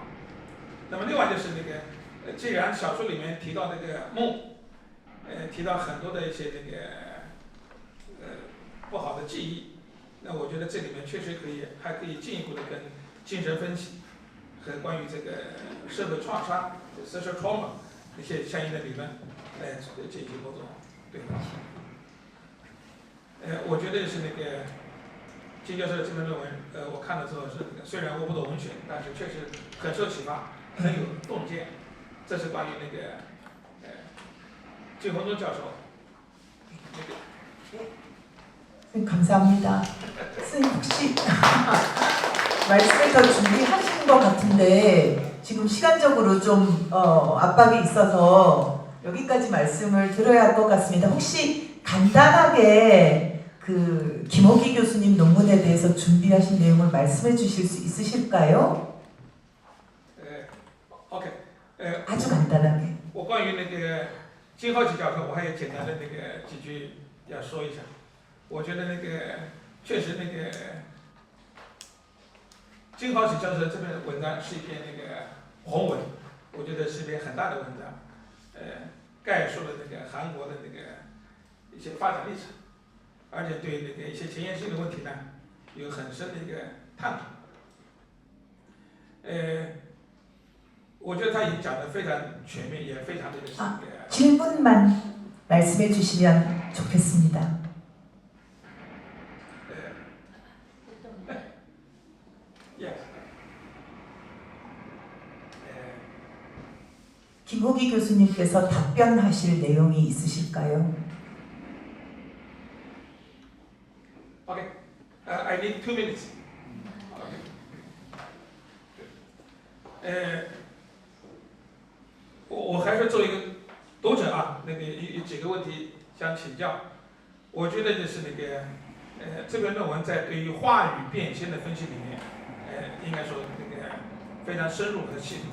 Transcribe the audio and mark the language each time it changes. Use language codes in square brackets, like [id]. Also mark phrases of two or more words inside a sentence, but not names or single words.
[zh] 那么另外就是既然小说里面提到梦，提到很多的一些不好的记忆，那我觉得这里面确实还可以进一步的跟精神分析和关于社会创伤 [en] social trauma [zh] 一些相应的理论来进行某种对话。我觉得是金教授的这篇论文，我看了之后是虽然我不懂文学，但是确实很受启发，很有洞见。这是关于季红忠教授 [ko] 감사합니다. 선생님 혹시 말씀을 더 준비하신 것 같은데 지금 시간적으로 좀 압박이 있어서 여기까지 말씀을 들어야 할 것 같습니다. 혹시 간단하게 그 김호기 교수님 논문에 대해서 준비하신 내용을 말씀해 주실 수 있으실까요? OK， 아주 간단하게. [zh] 我关于那个金浩奇教授，我还有简单的那个几句要说一下。我觉得那个确实那个金浩奇教授这篇文章是一篇那个宏文，我觉得是一篇很大的文章，概述了那个韩国的那个一些发展历程，而且对那个一些前沿性的问题呢有很深的一个探讨。我觉得他已经讲得非常全面，也非常的那个。 [ko] 질문만 말씀해 주시면 좋겠습니다. 김호기 교수님께서 답변하실 내용이 있으실까요? [en] Okay, I need 2 minutes. Okay. [zh] 我还是作为一个读者啊，那个有几个问题想请教。我觉得就是那个这篇论文在对于话语变迁的分析里面，应该说那个非常深入和系统。